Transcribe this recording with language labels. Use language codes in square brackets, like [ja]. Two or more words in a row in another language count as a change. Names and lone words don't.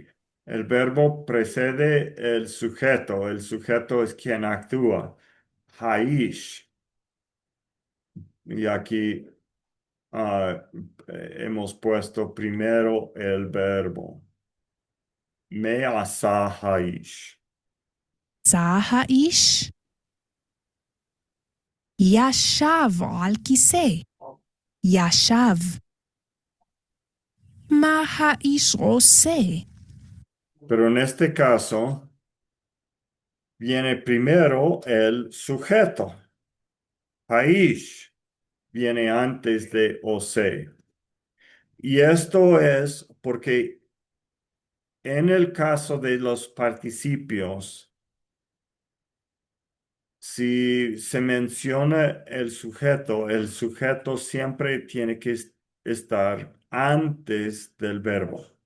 [es] El verbo precede el sujeto. El sujeto es quien actúa. Haish. Y aquí ah, hemos puesto primero el verbo. [he] מה עשה האיש. עשה האיש, ישב על כיסא, ישב. מה האיש עושה? [es] Pero en este caso, viene primero el sujeto. Haish viene antes de ose. Y esto es porque en el caso de los participios, si se menciona el sujeto siempre tiene que estar antes del verbo.